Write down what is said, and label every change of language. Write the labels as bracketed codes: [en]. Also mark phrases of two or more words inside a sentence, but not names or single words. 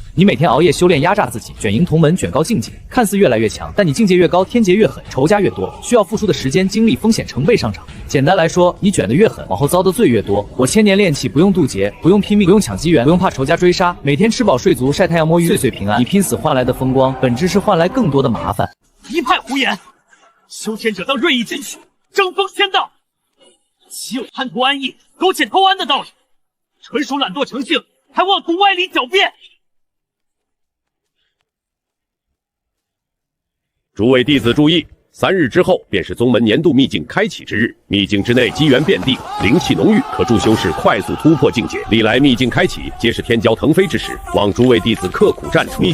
[zh] 你每天熬夜修煉，壓榨自己，卷贏同門，卷高境界，看似越來越強，但你境界越高，天劫越狠，仇家越多，需要付出的時間、精力、風險成倍上漲。簡單來說，你卷得越狠，往後遭的罪越多。我1000年練氣，不用渡劫，不用拼命，不用搶機缘，不用怕仇家追殺，每天吃飽睡足，曬太陽摸魚，歲岁平安。你拼死換來的風光，本質是換來更多的麻煩。一派胡言！修天者当锐意进取，争锋仙道，岂有贪图安逸、苟且偷安的道理？纯屬懶惰成性，還妄图歪理狡辯。諸位弟子注意，3日之後便是宗門年度秘境開啟之日。秘境之內機緣遍地，靈氣濃郁，可助修士快速突破境界。歷來秘境開啟，皆是天驕騰飛之時，望諸位弟子刻苦戰出。